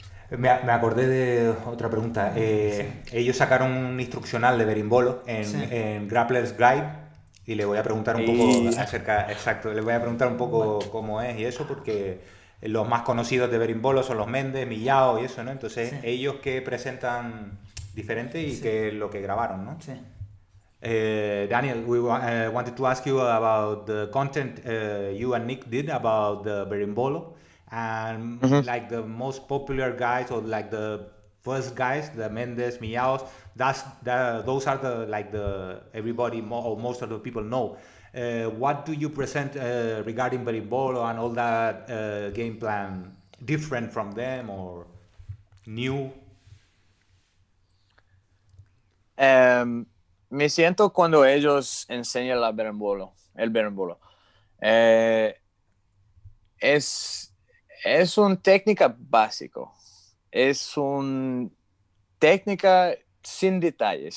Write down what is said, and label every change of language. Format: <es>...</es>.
<es>Me acordé de otra pregunta. Ellos sacaron un instruccional de berimbolo en Grappler's Guide y le voy a preguntar un poco acerca, le voy a preguntar un poco cómo es y eso, porque los más conocidos de berimbolo son los Méndez, Millao y eso, ¿no? Entonces, ellos que presentan diferente y que lo que grabaron, ¿no? Sí.</es> <en>Daniel, we wanted to ask you about the content you and Nick did about the berimbolo, and like the most popular guys, or like the first guys, the Mendes, Miaos, those are the everybody or most of the people know. What do you present regarding berimbolo and all that game plan different from them or new?</en> <es>Me siento cuando ellos enseñan el berimbolo. Es una técnica básico. Es una técnica sin detalles.</es>